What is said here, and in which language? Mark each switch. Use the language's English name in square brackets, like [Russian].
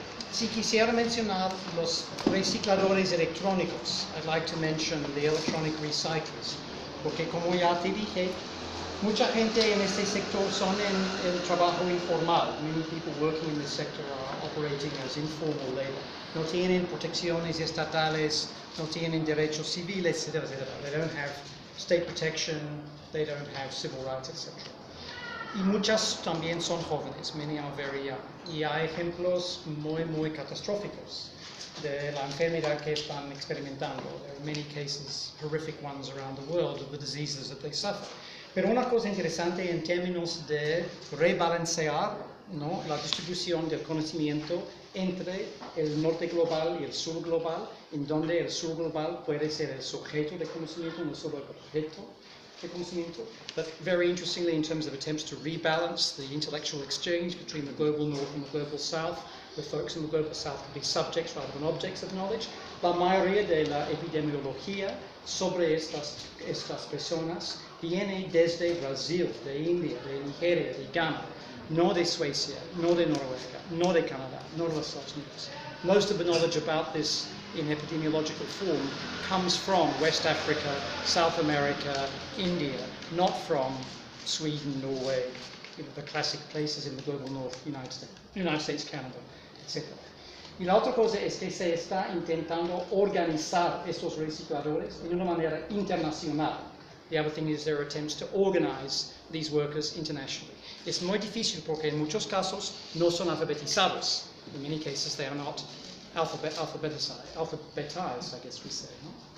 [Spanish] Si quisiera mencionar los recicladores electrónicos, [English] I'd like to mention the electronic recyclers, [Spanish] porque como ya te dije, mucha gente en este sector son en el trabajo informal. [English] Many people working in this sector are operating as informal labor. [Spanish] No tienen protecciones estatales, no tienen derechos civiles, etc., etc. [English] They don't have state protection, they don't have civil rights, etc. [Spanish] Y muchas también son jóvenes, [English] many are very young. [Spanish] Y hay ejemplos muy catastróficos de la enfermedad que están experimentando. [English] There are many cases, horrific ones around the world, of the diseases that they suffer. [Spanish] Pero una cosa interesante en términos de rebalancear, ¿no?, la distribución del conocimiento entre el norte global y el sur global, en donde el sur global puede ser el sujeto de conocimiento, no solo el objeto de conocimiento. [English] But very interestingly, in terms of attempts to rebalance the intellectual exchange between the global north and the global south, where folks in the global south can be subjects rather than objects of knowledge, [Spanish] la mayoría de la epidemiología sobre estas personas viene desde Brasil, de India, de Nigeria, de Ghana, no de Suecia, no de Noruega, no de Canadá, no de los Estados Unidos. [English] Most of the knowledge about this in epidemiological form comes from West Africa, South America, India, not from Sweden, Norway, the classic places in the global north, United States, Canada, etc. [Spanish] Y la otra cosa es que se está intentando organizar estos recicladores de una manera internacional. [English] The other thing is there are attempts to organize these workers internationally. [Spanish] Es muy difícil porque en muchos casos no son alfabetizados. [English] In many cases they are not alphabetized, I guess we say, no?